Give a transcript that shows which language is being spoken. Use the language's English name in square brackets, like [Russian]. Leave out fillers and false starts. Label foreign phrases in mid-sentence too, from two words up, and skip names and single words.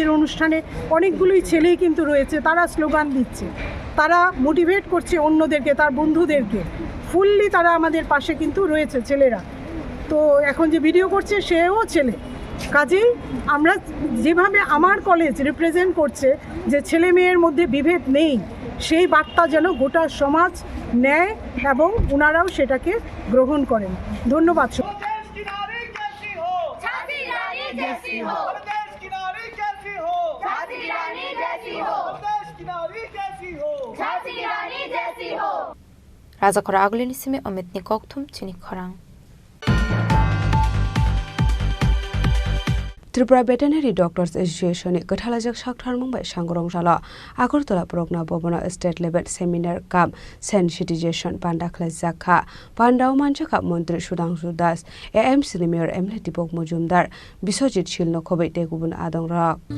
[Bangla] অনুষ্ঠানে অনেকগুলোই ছেলেই কিন্তু রয়েছে তারা স্লোগান দিচ্ছে তারা মোটিভেট করছে অন্যদেরকে তার বন্ধুদেরকে ফুললি তারা আমাদের পাশে কিন্তু রয়েছে ছেলেরা তো এখন যে ভিডিও করছে সেও ছেলে কাজেই আমরা যেভাবে আমার কলেজ রিপ্রেজেন্ট করছে যে ছেলে মেয়ের মধ্যে বিভেদ নেই সেই বার্তা যেন গোটা সমাজ নেয় এবং ওনারাও সেটাকে গ্রহণ করেন ধন্যবাদ [Kok Borok] राजाखरा आगुलिनिसिमे अमितनि कक्थुम चिनि खरां त्रिपुरा भेटेनारि डक्टर्स एसोसिएशननि गोथालाजों सागथार मुंबाइ सांग्रंजाला आगरतला प्रगना भवन [English] State level seminar cum sensitization [Kok Borok] पान्डा खालामजाखा पान्डाव मानजाखा मन्त्री सुधांशु दास एएमसीनि मेयर एमएलए दीपक मजुमदार बिश्वजित शिलनो खबै गुबुन आदंरा